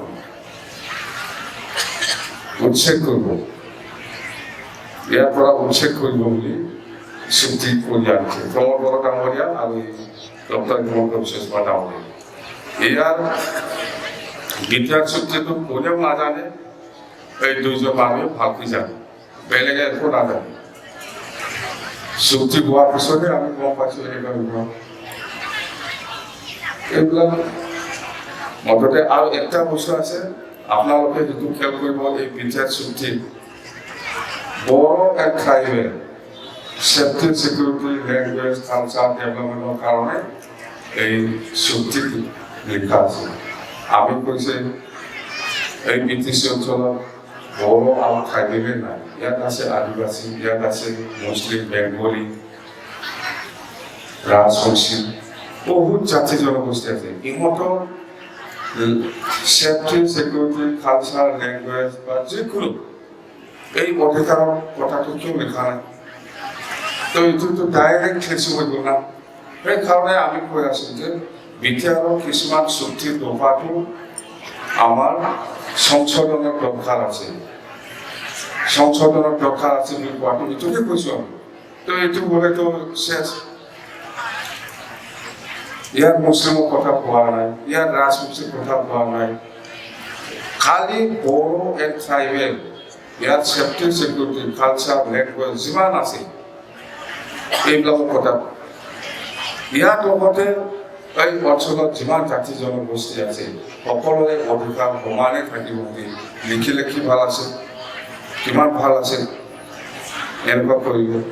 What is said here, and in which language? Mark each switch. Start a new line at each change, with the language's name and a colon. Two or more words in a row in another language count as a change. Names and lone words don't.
Assamese: উচ্ছেদ কৰিব ইয়াৰ পৰা উচ্ছেদ কৰিব বুলি চুক্তি কৰি আনিছে প্ৰমোদ বড়ো ডাঙৰীয়া আৰু ডক্টৰ হিমন্ত বিশ্ব শৰ্মা ডাঙৰীয়া ইয়াৰ বিদ্যাৰ চুক্তিটো কোনেও নাজানে এই দুইজন মানুহে ভালকৈ জানে বেলেগে একো নাজানে চুক্তি হোৱাৰ পিছতে আমি গম পাইছোঁ এইবিলাক মদতে আৰু একটা বস্তু আছে আপোনালোকে যিটো খেল কৰিব এই বিদ্যাৰ চুক্তি
English: Bodo and Tribal Safety Security Language Culture Development
Assamese: কারণে এই চুক্তি লেখা আছে আমি কৈছে এই বিটিসি অঞ্চলত বড়ো আৰু ট্ৰাইবেল নাই ইয়াত আছে আদিবাসী ইয়াত আছে মুছলিম বেংগলী ৰাজবংশী বহুত জাতি জনগোষ্ঠী আছে ইহঁতৰ
English: Safety Security Culture Language
Assamese: বা যিকোনো এই অধিকাৰৰ কথাটো কিয় লেখা নাই তো এইটোতো ডাইৰেক্ট খেচি হৈ গ'ল না সেইকাৰণে আমি কৈ আছোঁ যে বিদ্যালয়ৰ কিছুমান চুক্তিৰ দফাটো আমাৰ সংশোধনৰ দৰকাৰ আছে বুলি কোৱাটো এইটোকে কৈছোঁ আমি তো এইটো হ'লেতো শেষ ইয়াত মুছলিমৰ কথা কোৱা নাই ইয়াত ৰাজবংশীৰ কথা কোৱা নাই খালি
English: Bodo and Tribal
Assamese: ইয়াত
English: Safety Security Culture Language
Assamese: যিমান আছে এইবিলাকৰ কথা ইয়াৰ লগতে এই অঞ্চলত যিমান জাতি জনগোষ্ঠী আছে সকলোৰে অধিকাৰ সমানে থাকিব বুলি লিখিলে কি ভাল আছে কিমান ভাল আছে এনেকুৱা কৰিব